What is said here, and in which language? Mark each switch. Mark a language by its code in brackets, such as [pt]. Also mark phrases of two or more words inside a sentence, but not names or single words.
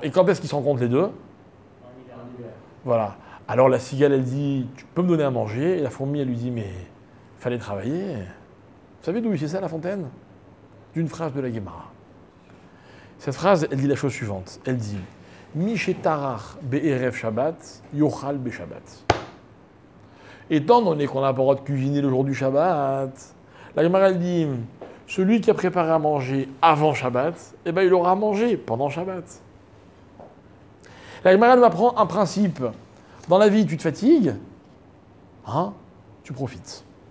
[fr] Et quand est-ce qu'ils se rencontrent les deux? Voilà. Alors la cigale, elle dit, tu peux me donner à manger? Et la fourmi, elle lui dit, mais il fallait travailler. Vous savez d'où c'est ça, La Fontaine? D'une phrase de la Gemara. Cette phrase, elle dit la chose suivante. Elle dit, [he] מי שטרח בערב שבת, יאכל בשבת. [fr] Étant donné qu'on n'a pas le droit de cuisiner le jour du Shabbat, la Gemara, elle dit, celui qui a préparé à manger avant Shabbat, eh ben, il aura à manger pendant Shabbat. La Gemara nous apprend un principe. Dans la vie, tu te fatigues, tu profites.